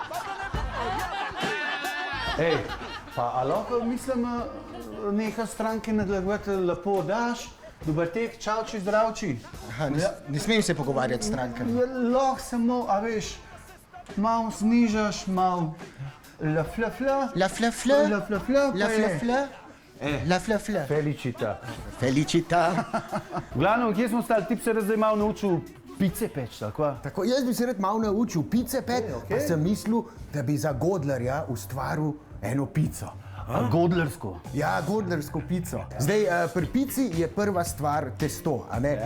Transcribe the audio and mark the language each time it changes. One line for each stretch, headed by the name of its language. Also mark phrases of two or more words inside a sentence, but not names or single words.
Slovenian: Ej, pa a lahko, mislim, nekaj stranke nadlegovati lepo daš? Dober tek, čavči, zdravči. Aha, ne smem se pogovarjati s strankami. Lahko samo, a veš, malo znižaš, malo la fla fla. La fla fla. La fla fla. La fla fla. La fla fla. Felicita. Felicita. V glavnem, kje smo stali, ti bi se zdaj malo naučil pice peč, tako? Tako, jaz bi se rad malo naučil pice peč, pa sem mislil, da bi za Godlerja ustvaril eno pico. Godlersko. Ja, godlersko pico. Zdaj, pri pici je prva stvar testo, a ne?